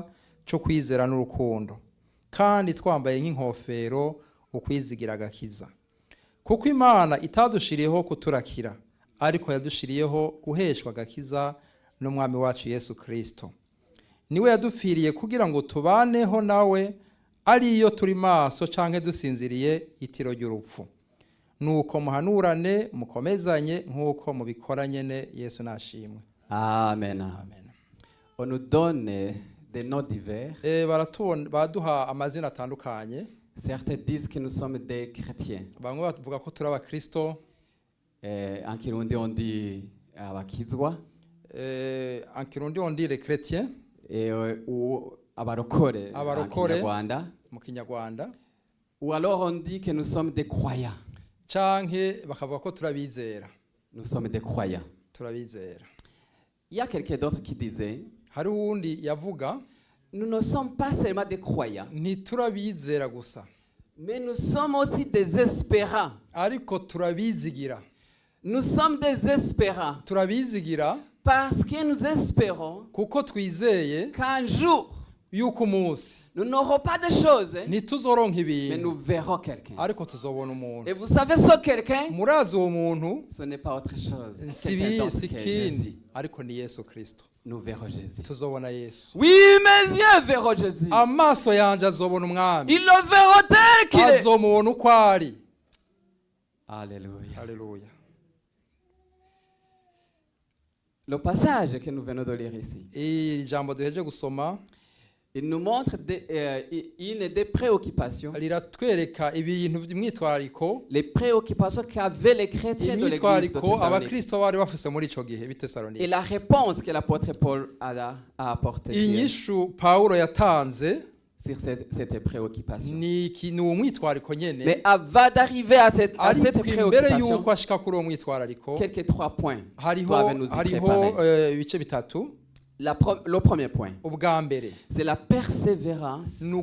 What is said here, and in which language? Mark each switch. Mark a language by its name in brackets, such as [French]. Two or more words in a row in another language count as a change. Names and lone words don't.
[Rundi] cyo kwizera n'urukundo kandi twambaye nk'inkofero ukwizigira agakiza kuko Imana itadushiriyeho kuturakira ariko yadushiriyeho guheshwa agakiza n'umwami wacu Yesu Kristo niwe yadupfiriye kugira ngo tubaneho nawe ariyo turi maso canke dusinziriye itiro ry'urupfu nuko muhanurane mukomezanye nk'uko mubikora nyene Yesu nashimwe. Amen. Amen. [French] On nous donne des noms divers. [Rundi] Baduha amazina atandukanye. [French] Certains disent que nous sommes des chrétiens. [Rundi] Bamwe bavuga ko turi abakristo. [French] En Kirundi on dit abakizwa. En Kirundi on dit les chrétiens. [Rundi] Ou abarokore mu Kinyarwanda. [French] Ou alors on dit que nous sommes des croyants. [Rundi] Canke bakavuga ko turabizera. [French] Nous sommes des croyants. [Rundi] Turabizera. [French] Il y a quelqu'un d'autre qui disait, [Rundi] hari uwundi yavuga, [French] nous ne sommes pas seulement des croyants, [Rundi] ntiturabizera gusa, [French] mais nous sommes aussi des espérants. [Rundi] Ariko turabizigira. [French] Nous sommes des espérants. [Rundi] Turabizigira [French] parce que nous espérons [Rundi] kuko twizeye [French] qu'un jour [Rundi] yuko umunsi [French] nous n'aurons pas de choses, [Rundi] ntituzoronka ibintu, [French] mais nous verrons quelqu'un. [Rundi] Ariko tuzobona umuntu. [French] Et vous savez ce quelqu'un? [Rundi] Murazi uwo muntu, [French] ce n'est pas autre chose. [Rundi] Sikindi, ariko ni Yesu Kristo. [French] Nous verrons Jésus. [Rundi] Tuzobona Yesu. [French] Oui, mes yeux verront Jésus. [Rundi] Amaso yanje azobona umwami. [French] Ils le verront tel qu'il est. [Rundi] Azomubona uko ari. [French] Alléluia. [Rundi] Alléluia. [French] Le passage que nous venons de lire ici, [Rundi] ijambo duheje gusoma, [French] il nous montre une des préoccupations, [Rundi] riratwereka ibintu by'imyitwariko, [French] les préoccupations qu'avaient les chrétiens de l'église de Thessalonique. Et la réponse que l'apôtre Paul a apportée [Rundi] inyishu Paulo yatanze [French] sur cette préoccupation. Mais avant d'arriver à cette préoccupation, quelques 3 points doivent nous y préparer. Le premier point, c'est la persévérance.